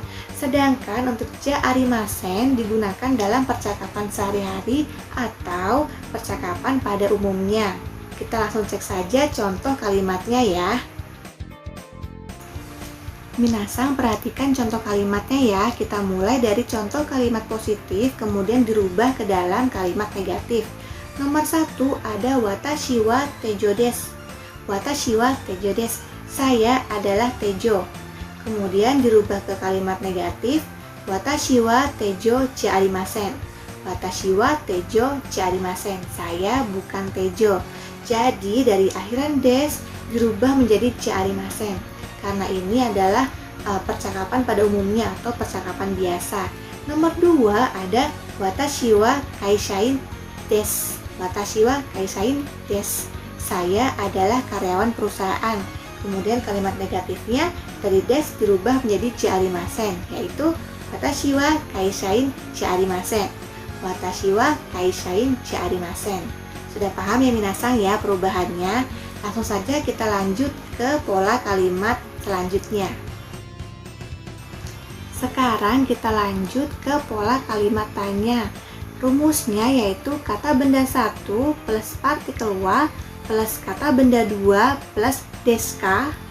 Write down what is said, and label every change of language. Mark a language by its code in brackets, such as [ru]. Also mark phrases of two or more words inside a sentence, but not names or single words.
[id] Sedangkan untuk [ja] じゃありません [id] digunakan dalam percakapan sehari-hari atau percakapan pada umumnya. Kita langsung cek saja contoh kalimatnya ya. Minasang perhatikan contoh kalimatnya ya. Kita mulai dari contoh kalimat positif kemudian dirubah ke dalam kalimat negatif. Nomor 1 ada [ja] 私はテジョです. 私はテジョです. [id] Saya adalah Tejo. Kemudian dirubah ke kalimat negatif, [ja] 私はテジョじゃありません. 私はテジョじゃありません. [id] Saya bukan Tejo. Jadi dari akhiran des dirubah menjadi [ja] じゃありません. [id] Karena ini adalah percakapan pada umumnya atau percakapan biasa. Nomor 2 ada [ja] 私は会社員です. 私は会社員です. [id] Saya adalah karyawan perusahaan. Kemudian kalimat negatifnya dari des dirubah menjadi [ja] じゃありません, [id] yaitu [ja] 私は会社員じゃありません. 私は会社員じゃありません. [id] Sudah paham ya minasang ya perubahannya? Langsung saja kita lanjut ke pola kalimat selanjutnya. Sekarang kita lanjut ke pola kalimat tanya. Rumusnya yaitu kata benda 1 plus partikel wa plus kata benda 2 plus deska.